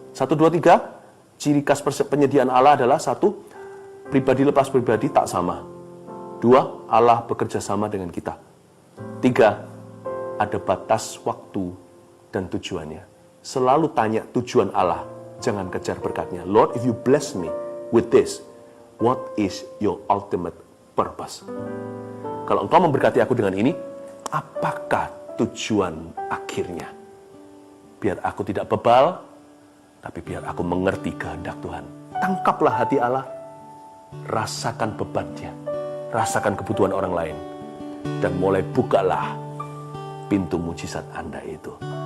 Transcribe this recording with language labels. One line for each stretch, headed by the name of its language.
Indonesian: 1, 2, 3, ciri khas penyediaan Allah adalah 1, pribadi lepas pribadi tak sama. 2, Allah bekerja sama dengan kita. 3, ada batas waktu dan tujuannya. Selalu tanya tujuan Allah, jangan kejar berkatnya.
English: Lord, if you bless me with this, what is your ultimate purpose?
Indonesian: kalau Engkau memberkati aku dengan ini, apakah tujuan akhirnya? Biar aku tidak bebal, tapi biar aku mengerti kehendak Tuhan. Tangkaplah hati Allah, rasakan bebannya, rasakan kebutuhan orang lain, dan mulai bukalah pintu mujizat Anda itu.